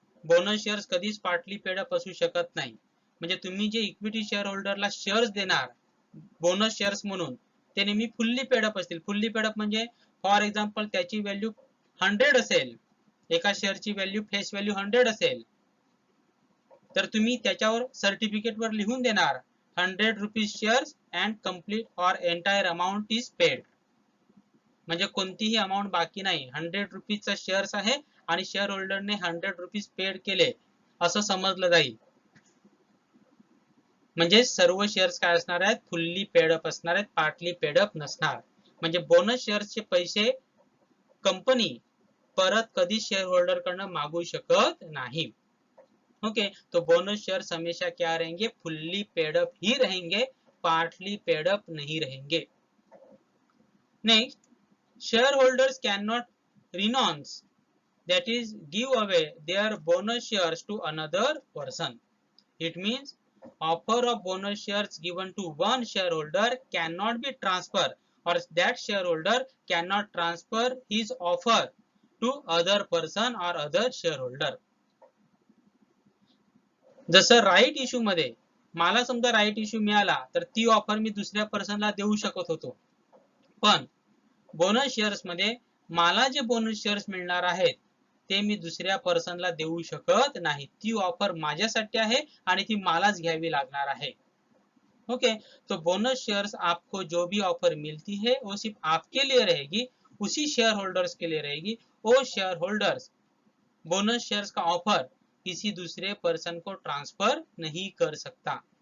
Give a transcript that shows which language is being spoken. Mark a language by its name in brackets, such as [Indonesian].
[Marathi] Bonus shares कधीच partly paid up असू शकत नाही. म्हणजे तुम्ही जे इक्विटी शेअर होल्डरला शेअर्स देणार बोनस शेअर्स म्हणून ते नेहमी फुल्ली पेड अप असतील. फुल्ली पेड अप म्हणजे फॉर एक्झाम्पल त्याची व्हॅल्यू 100 असेल, एका शेअरची व्हॅल्यू फेस व्हॅल्यू 100 असेल, तर तुम्ही त्याच्यावर सर्टिफिकेट वर लिहून देणार 100 rupees shares [English] And complete or entire amount is paid. [Marathi] म्हणजे कोणतीही अमाऊंट बाकी नाही, 100 रुपीजचा शेअर्स आहे आणि शेअर होल्डरने 100 रुपीज पेड केले असं समजलं जाईल. म्हणजे सर्व शेअर्स काय असणार आहेत, फुल्ली पेड अप असणार आहेत, पार्टली पेड अप नसणार. म्हणजे बोनस शेअर्सचे पैसे कंपनी परत कधी शेअर होल्डर कडनं मागू शकत नाही. [Hindi] ओके, तो बोनस शेयर्स हमेशा क्या रहेंगे, फुल्ली पेड अप ही रहेंगे, पार्टली पेड अप नहीं रहेंगे. [English] Next, share holders can not renounce, that is give away their bonus shares to another person. It means offer of bonus shares given to one shareholder cannot be transferred, or that shareholder cannot transfer his offer to other person or other shareholder. [Marathi] जसं right issue मध्ये मला समजा right issue मिळाला तर ती offer मी दुसऱ्या पर्सनला देऊ शकत होतो, पण बोनस शेअर्स मध्ये मला जे बोनस शेअर्स मिळणार आहेत ते मी दुसऱ्या पर्सनला देऊ शकत नाही. ती ऑफर माझ्यासाठी आहे आणि ती मलाच घ्यावी लागणार आहे. [Hindi] ओके, तो बोनस शेयर्स आपको जो भी ऑफर मिलती है वो सिर्फ आपके लिए रहेगी, उसी शेयर होल्डर्स के लिए रहेगी. वो शेयर होल्डर्स बोनस शेयर्स का ऑफर किसी दूसरे पर्सन को ट्रांसफर नहीं कर सकता.